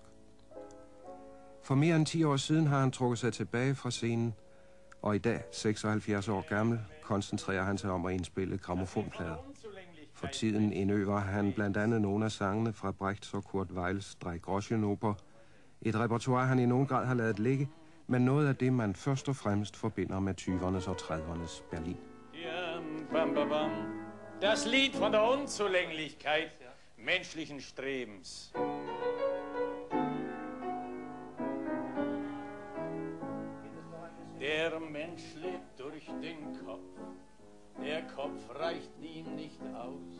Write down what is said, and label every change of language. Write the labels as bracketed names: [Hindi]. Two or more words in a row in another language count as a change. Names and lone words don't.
[Danish] For mere end 10 år siden har han trukket sig tilbage fra scenen, og i dag, 76 år gammel, koncentrerer han sig om at indspille grammofonplader. For tiden indøver han blandt andet nogle af sangene fra Brechts og Kurt Weils Drei Groschenoper. Et repertoire, han i nogen grad har ladet ligge, men noget af det, man først og fremmest forbinder med 20'ernes og 30'ernes Berlin. [German] Ja, bam, bam, bam. Das Lied von der Unzulänglichkeit menschlichen Strebens. Der Mensch lebt durch den Kopf, der Kopf reicht ihm nicht aus.